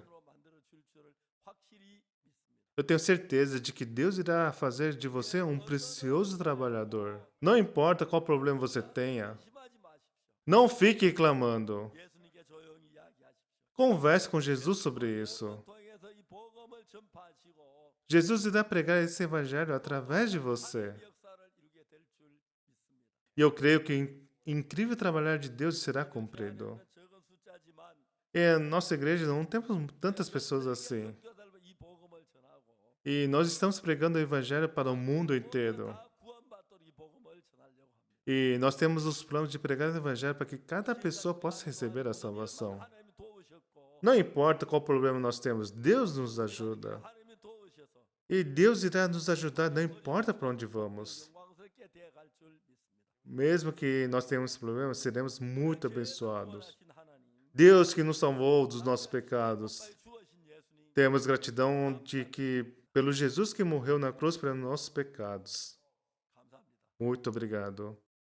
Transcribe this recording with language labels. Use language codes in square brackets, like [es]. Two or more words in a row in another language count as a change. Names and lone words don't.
[ko] 으로 만들어 줄 줄을 확실히 믿습니다. [pt] Eu tenho certeza de que Deus irá fazer de você um precioso trabalhador. Não importa qual problema você tenha, [ko] 심하지 마십시오. [pt] não fique clamando. [ko] 예수님께 조용히 이야기하십시오. [pt] Converse com Jesus sobre isso. [ko] 통해서 이 복음을 전파하시고 [pt] Jesus irá pregar esse evangelho através de você. [ko] 하나님의 역사를 이루게 될 줄 믿습니다. [pt] E eu creio que o incrível trabalhar de Deus será cumprido. [ko] 적은 숫자지만 [pt] E a nossa igreja não temos tantas pessoas assim. [ko] 성도들과 이 복음을 전하고 [pt] E nós estamos pregando o evangelho para o mundo inteiro. [ko] 다 구원받도록 이 복음을 전하려고 합니다. [pt] E nós temos os planos de pregar o evangelho para que cada pessoa possa receber a salvação. [ko] 하나님이 도우셨고 [pt] Não importa qual problema nós temos, Deus nos ajuda. [ko] 하나님이 도우셔서 [pt] E Deus irá nos ajudar, não importa para onde vamos. [ko] 영광스럽게 되어갈 줄 믿습니다. [pt] Mesmo que nós tenhamos problemas, seremos muito abençoados. [ko] 구원하신 하나님, [pt] Deus que nos salvou dos nossos pecados. [ko] 빨리 주어진 예수님 [pt] Temos gratidão de que pelo Jesus que morreu na cruz pelos nossos pecados. [ko] 감사합니다. [pt] Muito obrigado.